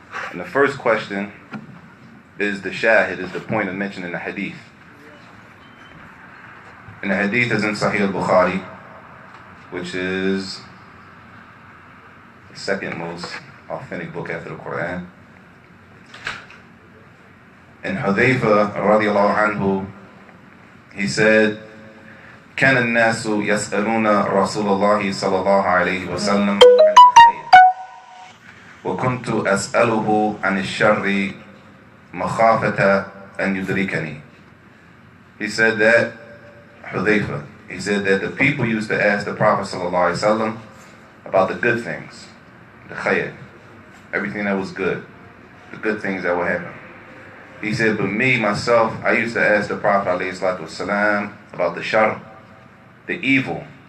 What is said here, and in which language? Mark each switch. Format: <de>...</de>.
<en>And the first question is the shahid, is the point of mention in the hadith. And the hadith is in Sahih al-Bukhari, which is the second most authentic book after the Quran. And Hudhayfa radiallahu anhu, he said,</en> <ar>كان الناس يسألون رسول الله صلى الله عليه وسلم عن الخير وكنت أسأله عن الشر مخافة أن يدركني.</ar> <en>He said that, Hudhayfa, he said that the people used to ask the Prophet ﷺ about the good things, the khayr, everything that was good, the good things that would happen. He said, but me, myself, I used to ask the Prophet ﷺ about the shar, the evil.</en>